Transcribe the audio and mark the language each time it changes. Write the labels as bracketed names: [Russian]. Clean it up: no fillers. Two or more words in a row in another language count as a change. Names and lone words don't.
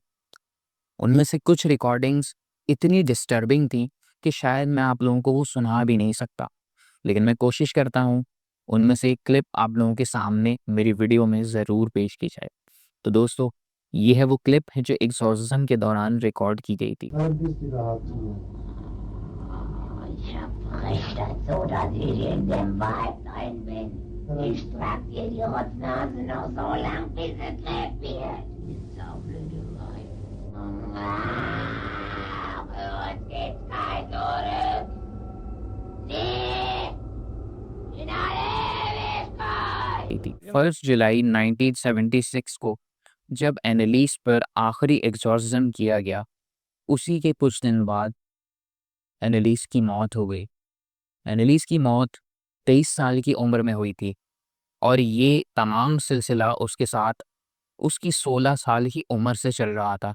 [Hindi] उनमें से कुछ रिकॉर्डिंग्स इतनी डिस्टर्बिंग थी कि शायद मैं आप लोगों को वो सुना भी नहीं सकता, लेकिन मैं कोशिश करता हूँ उनमें से एक क्लिप आप लोगों के सामने मेरी वीडियो में ज़रूर पेश की जाए। तो दोस्तों, ये है वो क्लिप है जो एग्जॉर्सिज्म के दौरान रिकॉर्ड की गई थी। [German] Ich hab recht dazu, dass ich in dem Wald drin bin. Ich trag dir die Rotznase noch so lang, bis es lebt wird. Die saublöde Weib. Für uns geht's kein Zurück. Nee, in alle Ewigkeit. [Hindi] 1 जुलाई 1976 को जब एनालिस पर आखिरी एग्जॉर्सिज्म किया गया, उसी के कुछ दिन बाद एनालिस की मौत हो गई। एनालिस की मौत 23 साल की उम्र में हुई थी और ये तमाम सिलसिला उसके साथ उसकी 16 साल की उम्र से चल रहा था।